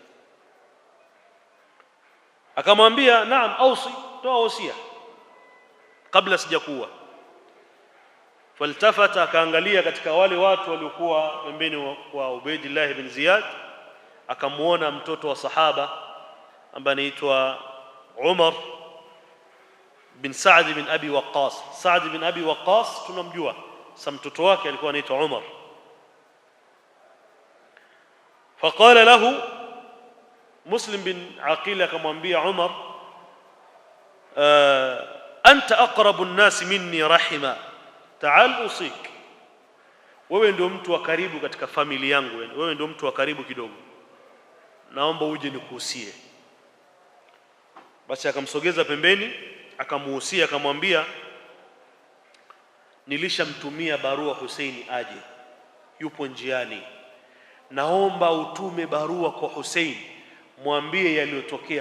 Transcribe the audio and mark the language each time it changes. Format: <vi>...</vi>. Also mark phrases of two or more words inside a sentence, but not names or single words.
<sw>Akamwambia,</sw> <ar>نعم أوص,</ar> <sw>toa usia kabla sijakuwa. Faltafata, akaangalia katika wale watu waliokuwa pembeni wa Ubaidillah bin Ziyad, akamuona mtoto wa sahaba ambaye anaitwa Umar bin Sa'd bin Abi Waqqas. Sa'd bin Abi Waqqas tunamjua, sa mtoto wake alikuwa anaitwa Umar.</sw> <ar>فقال له</ar> <sw>Muslim bin Aqil, akamwambia Umar,</sw> <ar>أنت أقرب الناس مني رحما تعال أوصك,</ar> <sw>wewe ndio mtu wa karibu katika familia yangu, wewe ndio mtu wa karibu kidogo, naomba uje nikuhusie. Basi akamsogeza pembeni, akamuhusia, akamwambia, nilishamtumia barua Husaini aje, yupo njiani, naomba utume barua kwa Hussein, mwambie yaliyotokea.</sw>